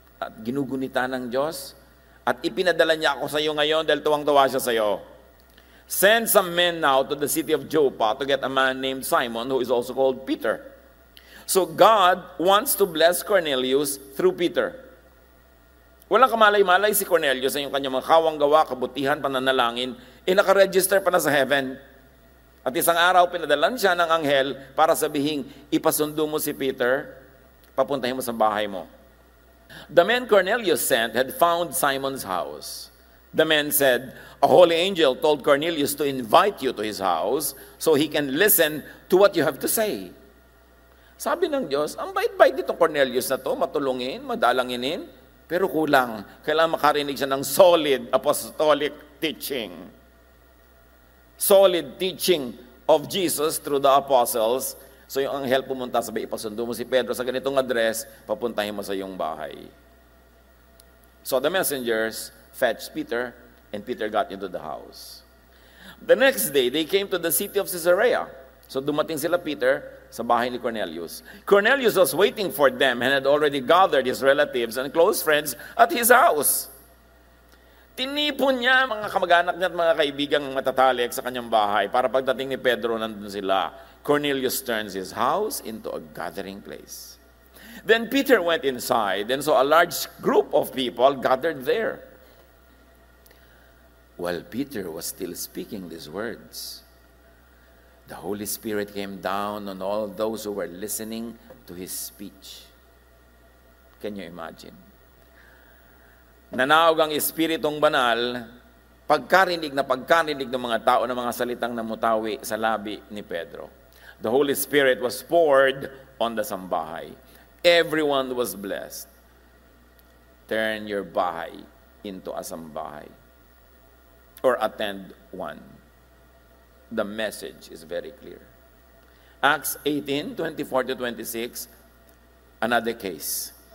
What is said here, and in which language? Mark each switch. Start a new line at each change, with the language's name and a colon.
Filipino: at ginugunita ng Diyos, at ipinadala niya ako sa iyo ngayon dahil tuwang-tuwa siya sa iyo.
English: Send some men now to the city of Joppa to get a man named Simon, who is also called Peter. So God wants to bless Cornelius through Peter.
Filipino: Walang kamalay-malay si Cornelius sa yung kanyang mga kawang gawa, kabutihan, pananalangin, nakaregister pa na sa heaven. At isang araw, pinadalan siya ng anghel para sabihin, ipasundo mo si Peter, papuntahin mo sa bahay mo.
English: The men Cornelius sent had found Simon's house. The men said, a holy angel told Cornelius to invite you to his house so he can listen to what you have to say.
Filipino: Sabi ng Diyos, ang bait-bait dito Cornelius na to, matulungin, madalanginin, pero kulang. Kailangan makarinig siya ng
English: solid apostolic teaching. Solid teaching of Jesus through the apostles.
Filipino: So yung anghel pumunta, sabi, ipasundo mo si Pedro sa ganitong address, papuntahin mo sa iyong bahay.
English: So the messengers fetched Peter, and Peter got into the house. The next day, they came to the city of Caesarea.
Filipino: So dumating sila Peter sa bahay ni Cornelius.
English: Cornelius was waiting for them and had already gathered his relatives and close friends at his house.
Filipino: Tinipon niya mga kamag-anak niya at mga kaibigang matatalik sa kanyang bahay para pagdating ni Pedro, nandun sila.
English: Cornelius turns his house into a gathering place. Then Peter went inside and saw a large group of people gathered there. While Peter was still speaking these words, the Holy Spirit came down on all those who were listening to his speech. Can you imagine?
Filipino: Nanawag ang Espiritong Banal, pagkarinig ng mga tao ng mga salitang namutawi sa labi ni Pedro.
English: The Holy Spirit was poured on the sambahay. Everyone was blessed. Turn your bahay into a sambahay. Or attend one. The message is very clear. Acts 18:24-26, another case.